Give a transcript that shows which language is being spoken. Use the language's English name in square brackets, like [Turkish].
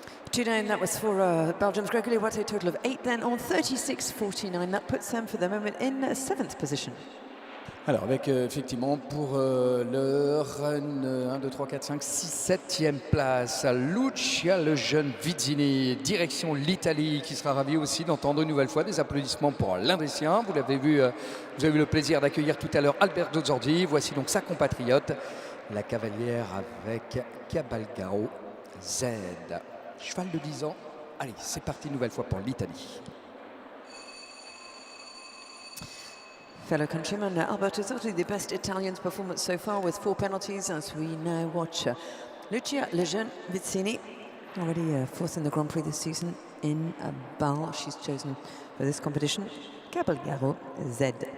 [English] 2 down, that was for Belgium's Gregory Watley, total of 8 then on 36.49. That puts them for the moment in 7th position. [French] Alors avec effectivement pour l'heure 1, 2, 3, 4, 5, 6, 7e place, Lucia Lejeune Vizzini, direction l'Italie, qui sera ravi aussi d'entendre une nouvelle fois des applaudissements pour l'un des siens. Vous l'avez vu, vous avez eu le plaisir d'accueillir tout à l'heure Alberto Zordi. Voici donc sa compatriote, la cavalière avec Cabalgaro Z. Cheval de 10 ans. Allez, c'est parti une nouvelle fois pour l'Italie. [English] Fellow countryman Alberto Zotti, the best Italian's performance so far with 4 penalties as we now watch Lucia Lejeune Vizzini, already 4th in the Grand Prix this season in Bâle. She's chosen for this competition, Cabalgaro Z.